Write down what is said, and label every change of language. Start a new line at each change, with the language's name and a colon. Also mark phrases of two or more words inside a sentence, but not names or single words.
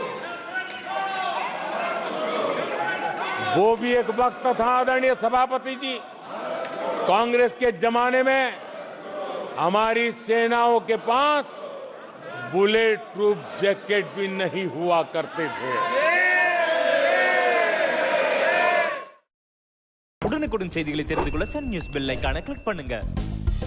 Hindi: वो भी एक वक्त था आदरणीय सभापति जी, कांग्रेस के जमाने में हमारी सेनाओं के पास
English: bullet proof jacket
Hindi: भी नहीं हुआ करते थे।
Tamil: உடனுக்குடன் செய்திகளை தெரிந்து கொள்ள சன் நியூஸ்
English: bell icon click
Tamil: பண்ணுங்க.